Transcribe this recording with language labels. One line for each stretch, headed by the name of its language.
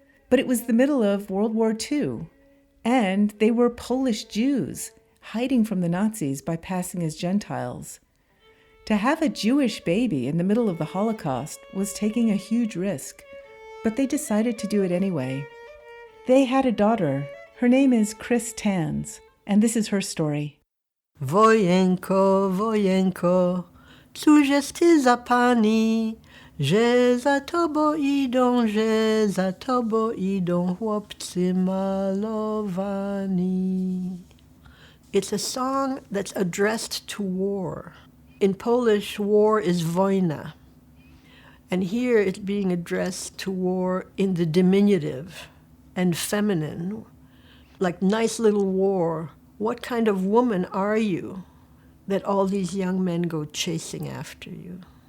English: But it was the middle of World War II, and they were Polish Jews hiding from the Nazis by passing as Gentiles. To have a Jewish baby in the middle of the Holocaust was taking a huge risk, but they decided to do it anyway. They had a daughter. Her name is Chris Tanz, and this is her story.
Polish: Wojenko, wojenko, cóż ty za pani, że za tobą idą chłopcy malowani.
English: It's a song that's addressed to war. In Polish, war is wojna. And here it's being addressed to war in the diminutive and feminine. Like, nice little war, what kind of woman are you that all these young men go chasing after you?